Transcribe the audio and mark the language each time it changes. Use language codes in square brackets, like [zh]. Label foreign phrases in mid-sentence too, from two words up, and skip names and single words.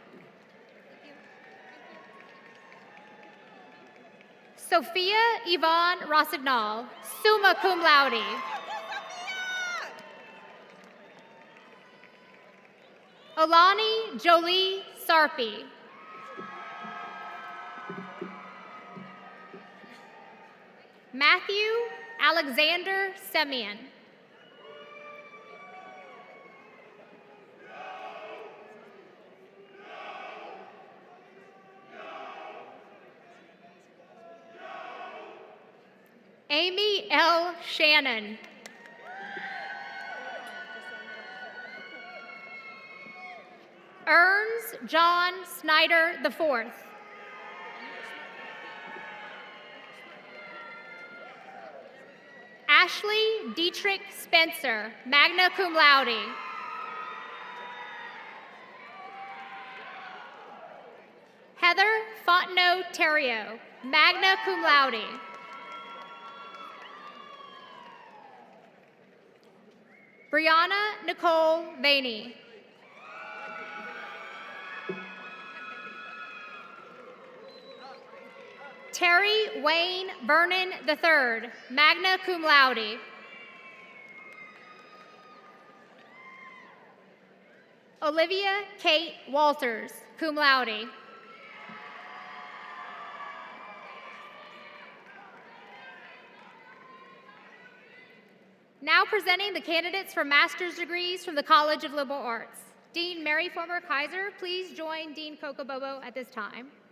[en] Sophia Yvonne Rossignol, [la] summa cum laude. [en] Olani Jolie Sarpi. Matthew Alexander Semyon. Amy L. Shannon. Ernst John Snyder IV. Ashley Dietrich Spencer, [la] magna cum laude. [en] Heather Fontenot Terrio, [la] magna cum laude. [en] Brianna Nicole Vaney. Terry Wayne Vernon III, [la] magna cum laude. [en] Olivia Kate Walters, [la] cum laude. [en] Now presenting the candidates for master's degrees from the College of Liberal Arts. Dean Mary Former Kaiser, please join Dean Cocobobo at this time.